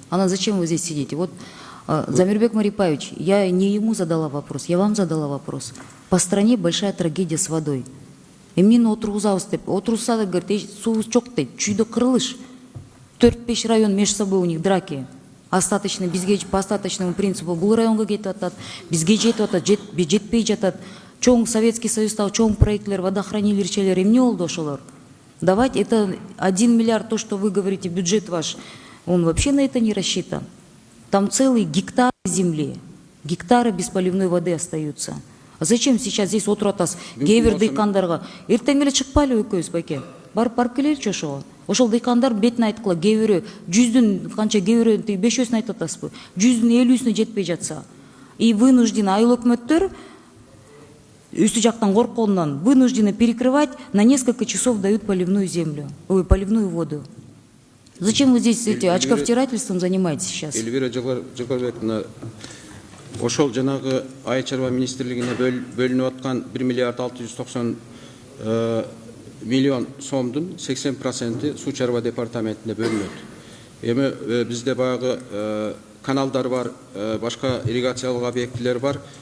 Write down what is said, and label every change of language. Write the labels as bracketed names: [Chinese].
[Russian] Ана зачем вы здесь сидите? Вот Замирбек Марипаевич, я не ему задала вопрос, я вам задала вопрос. По стране большая трагедия с водой. [Kyrgyz] Эмнени отургузабыз деп, отурса да говорит, суу жок дейт, чүйдө кырылыш. [Russian] 4-5 район между собой у них драки. [Kyrgyz] Остаточно, бизге [Russian] по остаточному принципу [Kyrgyz] бул районго кетип атат, бизге жетип атат, жетпей жатат. Чоң Советский Союздагы чоң проектлер, водохранилищелер, эмне болду ошолор? [Russian] Давайте, это 1 миллиард, то, что вы говорите, бюджет ваш, он вообще на это не рассчитан. Там целые гектары земли, гектары без поливной воды остаются. А зачем сейчас здесь [Kyrgyz] отуратас кейбир дыйкандарга? Эртең эле чыкпайлы экөөбүз байке. Барып келеличи ошого. Ошол дыйкандар бетин айткыла, кейбири 100-дүн канча, кейбири 500-ün айтып атасызбы? 100-дүн 50-сүнө жетпей жатса. [Russian] И вынуждены [Kyrgyz] айыл өкмөттөр үстү жактан коркконунан [Russian] вынуждены перекрывать, на несколько часов дают поливную землю, поливную воду. Зачем вы здесь эти очковтирательством занимаетесь сейчас? [Kyrgyz] Эльвира Жыргалбековна, ошол жанагы Айыл шаруа министрлигине бөлүнүп аткан 1 миллиард 690 миллион сомдун 80% суу чарба департаментине бөлүнөт. Эми бизде багы каналдар бар, башка ирригациялык объектилер бар.